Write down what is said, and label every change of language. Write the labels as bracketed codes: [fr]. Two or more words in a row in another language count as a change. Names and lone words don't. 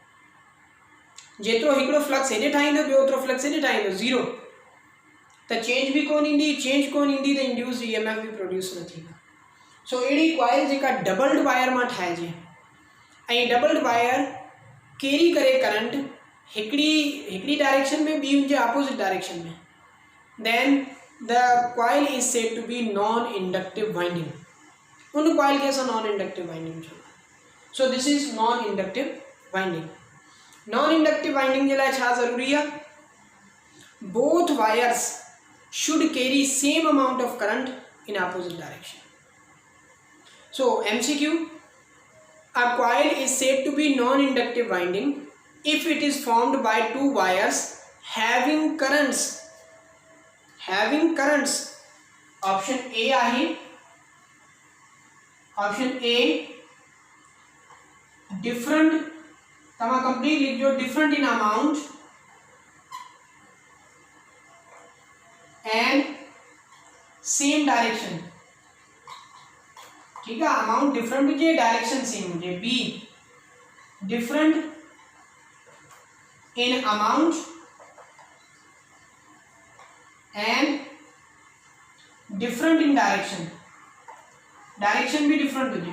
[sd] जेतिरो हिकिड़ो फ्लक्स हेॾे ठाहींदो ॿियो ओतिरो फ्लक्स हेॾे ठाहींदो, ज़ीरो, त चेंज बि कोन ईंदी, चेंज कोन ईंदी त [en] induce EMF [sd] बि प्रोड्यूस न थींदा। सो अहिड़ी कॉइल जेका [en] doubled wire [sd] मां ठाहिजे ऐं [en] doubled wire [sd] कैरी करे करंट हिकिड़ी डायरेक्शन में, ॿी हुजे [en] opposite direction [sd] में, [en] Then the coil is said to be non inductive winding. [sd] उन कॉइल के असां [en] non inductive winding चवंदा। So this is non inductive winding. non inductive winding [sd] जे लाइ छा ज़रूरी आहे? [en] Both wires should carry same amount of current in opposite direction. So MCQ, a coil is said to be non-inductive winding if it is formed by two wires having currents option A आहे, option A different, [sd] तव्हां कंप्लीट लिखो, [en] different in amount and same direction, [hi] ठीक है, [en] amount different [sd] हुजे, [en] direction same [sd] हुजे। [en] B, different in amount and different in direction, direction [sd] भी डिफरेंट हुजे।